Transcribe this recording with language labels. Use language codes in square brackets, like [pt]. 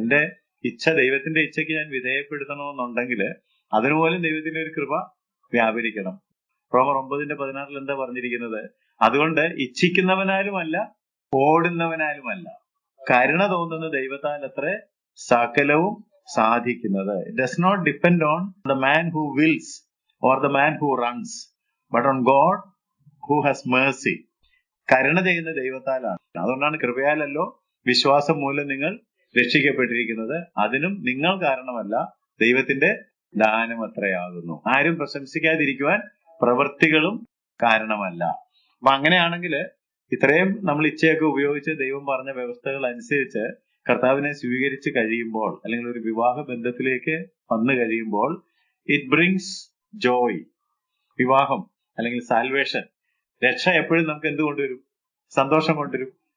[ml] എന്റെ ഇച്ഛ, ദൈവത്തിന്റെ ഇച്ഛയ്ക്ക് ഞാൻ വിധേയപ്പെടുത്തണമെന്നുണ്ടെങ്കിൽ അതിനുപോലും ദൈവത്തിന്റെ ഒരു കൃപ വ്യാപരിക്കണം. റോമർ 9:16 എന്താ പറഞ്ഞിരിക്കുന്നത്? അതുകൊണ്ട് ഇച്ഛിക്കുന്നവനാലുമല്ല, ഓടുന്നവനാലുമല്ല, കരുണ തോന്നുന്ന ദൈവത്താൽ അത്രേ സകലവും സാധിക്കുന്നത്. [en] It does not depend on the man who wills or the man who runs, but on God who has mercy. [ml] കരുണ ചെയ്യുന്ന ദൈവത്താലാണ്. അതുകൊണ്ടാണ് കൃപയാലല്ലോ വിശ്വാസം മൂലം നിങ്ങൾ രക്ഷിക്കപ്പെട്ടിരിക്കുന്നത്, അതിനും നിങ്ങൾ കാരണമല്ല, ദൈവത്തിന്റെ ദാനം അത്രയാകുന്നു. ആരും പ്രശംസിക്കാതിരിക്കുവാൻ പ്രവൃത്തികളും കാരണമല്ല. അപ്പൊ അങ്ങനെയാണെങ്കിൽ ഇത്രയും നമ്മൾ ഇച്ഛയൊക്കെ ഉപയോഗിച്ച് ദൈവം പറഞ്ഞ വ്യവസ്ഥകൾ അനുസരിച്ച് കർത്താവിനെ സ്വീകരിച്ച് കഴിയുമ്പോൾ, അല്ലെങ്കിൽ ഒരു വിവാഹ ബന്ധത്തിലേക്ക് വന്നു കഴിയുമ്പോൾ, [en] It brings joy. [ml] വിവാഹം അല്ലെങ്കിൽ സാൽവേഷൻ, രക്ഷ എപ്പോഴും നമുക്ക് എന്ത് കൊണ്ടുവരും? സന്തോഷം കൊണ്ടുവരും.